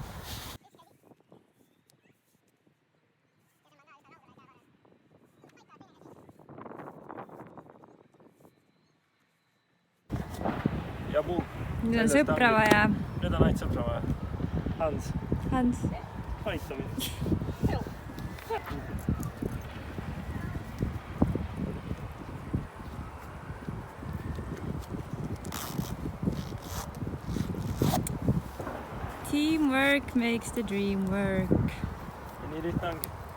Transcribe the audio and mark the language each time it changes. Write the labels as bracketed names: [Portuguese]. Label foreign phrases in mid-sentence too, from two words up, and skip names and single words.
[Estonian] Ja puu. Nüüd on sõpra vaja. Nüüd on ainult sõpra vaja. Hans. Aitamine. [English] Teamwork makes the dream work. [Estonian] Ja nii lihtne ongi.